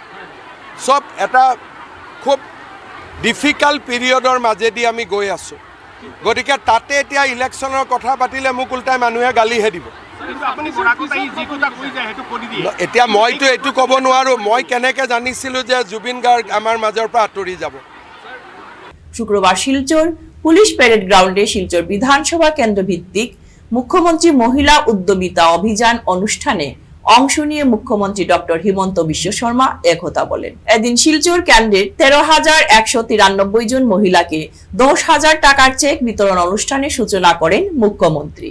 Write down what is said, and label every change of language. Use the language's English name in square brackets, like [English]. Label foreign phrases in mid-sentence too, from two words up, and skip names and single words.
[Assamese] চব এটা খুব [English] difficult period [Assamese] মাজেদি আমি গৈ আছোঁ। গতিকে তাতে এতিয়া ইলেকশ্যনৰ কথা পাতিলে মোক উল্টাই মানুহে গালিহে দিব। এতিয়া মইতো এইটো ক'ব নোৱাৰোঁ, মই কেনেকৈ জানিছিলোঁ যে জুবিন গাৰ্গ আমাৰ মাজৰ পৰা আঁতৰি যাব। [Bangla] শুক্রবার শিলচর পুলিশ প্যারেড গ্রাউন্ডে শিলচর বিধানসভা কেন্দ্র ভিত্তিক মুখ্যমন্ত্রী মহিলা উদ্যমিতা অভিযান অনুষ্ঠানে অংশ নিয়ে মুখ্যমন্ত্রী ডক্টর হিমন্ত বিশ্ব শর্মা একথা বলেন। এদিন শিলচর কেন্দ্রের 13,193 জন মহিলাকে 10,000 টাকার চেক বিতরণ অনুষ্ঠানে সূচনা করেন মুখ্যমন্ত্রী।